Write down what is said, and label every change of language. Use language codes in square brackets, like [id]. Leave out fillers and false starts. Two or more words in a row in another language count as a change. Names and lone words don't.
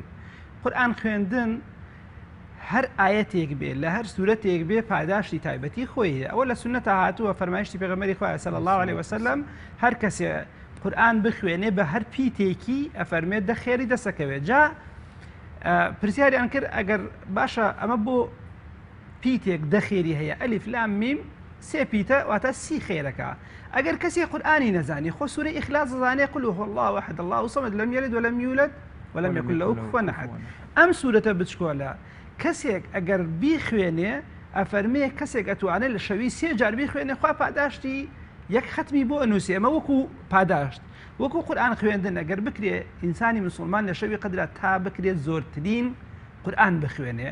[ckb] قورئان خوێندن هەر ئاەتێک بێ لە هەر سوورەتێک بێ پاداشتی تایبەتی خۆی ئەوە لە سونەتە هاتووە، فەرمایشتی پێغەمبەری خوا [ar] صلی الله علیه وسلم [ckb] هەر کەسێ قورئان بخوێنێ بە هەر پیتێکی ئەفەرمێت دە خێری دەسەکەوێت. جا پرسیاریان کرد ئەگەر باشە ئەمە بۆ پیتێک دەخێری هەیە ئەلیف لام میم سێ پیتە واتە سی خێرەکە. ئەگەر کەسی قورئانی نەزانی خۆ سوورەی ئیخلاص زانێ [ar] قل هو الله احد الله الصمد لم يلد ولم يولد ولم يكن له كفوا احد. [ckb] ئەم سوورەتە بچکۆلە کەسێک ئەگەر بیخوێنێ ئەفەرمێ کەسێک ئەتوانێت لە شەوی سێ جار بیخوێنێ خوا پاداشتی یەک ختمی بۆ ئەنووسێ. ئەمە وەکو پاداشت وەکو قورئان خوێندن ئەگەر بکرێ ئینسانی مسلمان لە شەوی قەدرا تا بکرێت زۆرترین قورئان بخوێنێ.